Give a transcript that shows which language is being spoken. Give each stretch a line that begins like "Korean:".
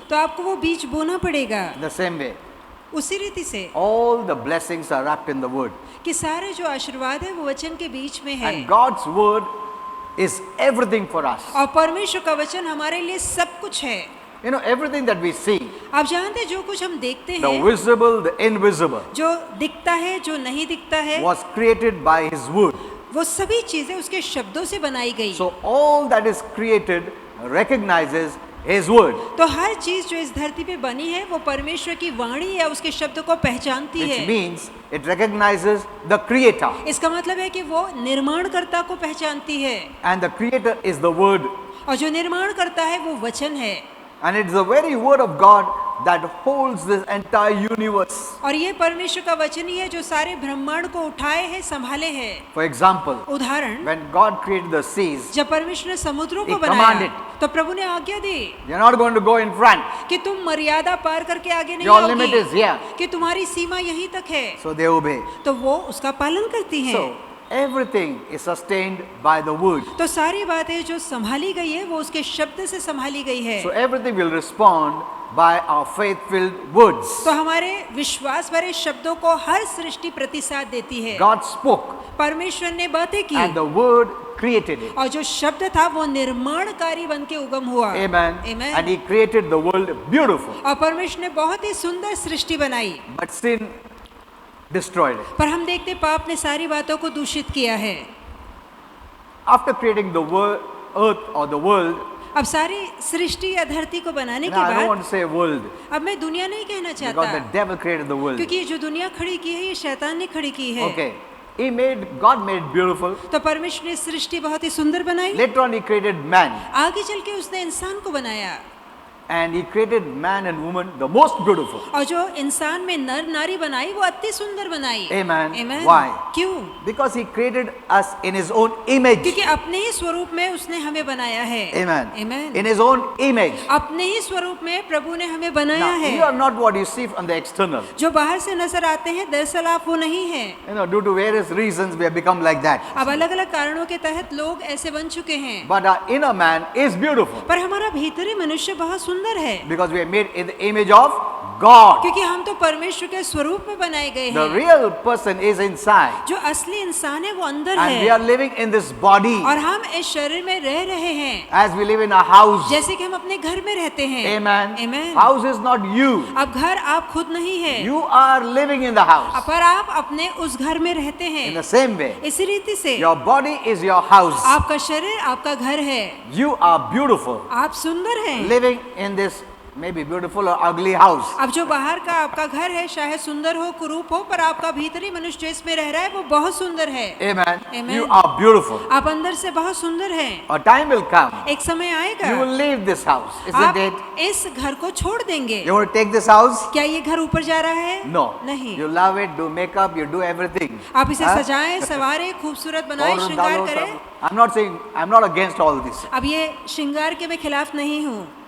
Hindi: तो आपको वो बीज बोना पड़ेगा।
English: the same way.
Hindi: उसी रीति से
English: All the blessings are wrapped in the Word.
Hindi: कि सारे जो आशीर्वाद है वो वचन के बीच में है।
English: And God's Word is everything for us.
Hindi: और परमेश्वर का वचन हमारे लिए सब कुछ है।
English: You know, everything that we see,
Hindi: आप जानते हैं जो कुछ हम देखते
English: the
Hindi: हैं,
English: visible, the invisible,
Hindi: जो दिखता है, जो नहीं दिखता है,
English: was created by His Word.
Hindi: वो सभी चीजें उसके शब्दों से बनाई गई।
English: So all that is created recognizes His Word.
Hindi: तो हर चीज जो इस धरती पे बनी है वो परमेश्वर की वाणी या उसके शब्द को पहचानती
English: Which
Hindi: है।
English: means it recognizes the Creator.
Hindi: इसका मतलब है कि वो निर्माणकर्ता को पहचानती है,
English: And the Creator is the Word.
Hindi: और जो निर्माण करता है वो वचन है।
English: And it's the very Word of God that holds this entire universe.
Hindi: और ये परमेश्वर का वचन ही है जो सारे ब्रह्मांड को उठाए है, संभाले है।
English: For example,
Hindi: उदाहरण,
English: when God created the seas,
Hindi: जब परमेश्वर ने समुद्रों को
English: He
Hindi: बनाया
English: commanded.
Hindi: तो प्रभु ने आज्ञा दी
English: you're not going to go in front.
Hindi: कि तुम मर्यादा पार करके आगे नहीं
English: Your limit is
Hindi: आओगी,
English: here.
Hindi: कि तुम्हारी सीमा यहीं तक है।
English: So they obey.
Hindi: तो वो उसका पालन करती हैं।
English: So everything is sustained by the Word.
Hindi: तो सारी बातें जो संभाली गई है वो उसके शब्द से संभाली गई है।
English: So everything will respond by our faith-filled words.
Hindi: तो हमारे विश्वास भरे शब्दों को हर सृष्टि प्रतिसाद देती है।
English: God spoke
Hindi: परमेश्वर ने बातें की
English: and the Word created it.
Hindi: और जो शब्द था वो निर्माणकारी बन के उगम हुआ।
English: Amen.
Hindi: Amen।
English: And He created the world beautiful.
Hindi: और परमेश्वर ने बहुत ही सुंदर सृष्टि बनाई,
English: But sin destroyed it.
Hindi: पर हम देखते पाप ने सारी बातों को दूषित किया है।
English: After creating the earth or the world,
Hindi: अब सारी सृष्टि या धरती को बनाने के
English: I don't
Hindi: बाद
English: want to say world
Hindi: अब मैं दुनिया नहीं कहना
English: because
Hindi: चाहता,
English: the devil created the world.
Hindi: क्योंकि ये जो दुनिया खड़ी की है ये शैतान ने खड़ी की है।
English: Okay. God made it beautiful.
Hindi: तो परमेश्वर ने सृष्टि बहुत ही सुंदर बनाई।
English: Later on He created man.
Hindi: आगे चल के उसने इंसान को बनाया
English: And He created man and woman the most beautiful.
Hindi: और जो इंसान में नर नारी बनाई वो अति सुंदर बनाई।
English: Amen.
Hindi: Amen।
English: Why?
Hindi: क्यों?
English: Because He created us in His own image.
Hindi: क्योंकि अपने ही स्वरूप में उसने हमें बनाया है।
English: Amen.
Hindi: Amen।
English: In His own image.
Hindi: अपने ही स्वरूप में प्रभु ने हमें बनाया
English: Now,
Hindi: है।
English: you are not what you see from the external.
Hindi: जो बाहर से नजर आते हैं दरअसल आप वो नहीं है।
English: You know, due to various reasons we have become like that.
Hindi: अब अलग अलग कारणों के तहत लोग ऐसे बन चुके हैं,
English: But our inner man is beautiful.
Hindi: पर हमारा भीतरी मनुष्य बहुत सुंदर है,
English: Because we are made in the image of God.
Hindi: क्योंकि हम तो परमेश्वर के स्वरूप में बनाए गए
English: The
Hindi: हैं।
English: real person is inside.
Hindi: जो असली इंसान है वो अंदर
English: And we are
Hindi: है
English: living in this body
Hindi: और हम इस शरीर में रह रहे हैं
English: as we live in a house.
Hindi: जैसे कि हम अपने घर में रहते हैं।
English: Amen.
Hindi: Amen.
English: House is not you.
Hindi: अब घर आप खुद नहीं है,
English: You are living in the house.
Hindi: पर आप अपने उस घर में रहते
English: In the
Hindi: हैं।
English: same way,
Hindi: इसी रीति से
English: your body is your house.
Hindi: आपका शरीर आपका घर है।
English: You are beautiful.
Hindi: आप सुंदर हैं।
English: Living in this maybe beautiful or ugly house.
Hindi: अब जो बाहर का आपका घर है चाहे सुंदर हो कुरूप हो, पर आपका भीतरी मनुष्य जो इसमें रह रहा है वो बहुत सुंदर है।
English: Amen.
Hindi: Amen.
English: You are beautiful.
Hindi: आप अंदर से बहुत सुंदर हैं।
English: A time will come.
Hindi: एक समय आएगा
English: You will leave this house, isn't
Hindi: आप
English: it?
Hindi: इस घर को छोड़ देंगे।
English: You want to take this house?
Hindi: क्या ये घर ऊपर जा रहा है?
English: No.
Hindi: नहीं।
English: You love it, do makeup, you do everything.
Hindi: आप इसे
English: Huh?
Hindi: सजाएं, सवारें, खूबसूरत बनाएं,
English: Powder
Hindi: श्रृंगार डालो, करें।
English: सब- I'm not saying, I'm not against all this.
Hindi: अब ये श्रृंगार के मैं खिलाफ नहीं हूँ।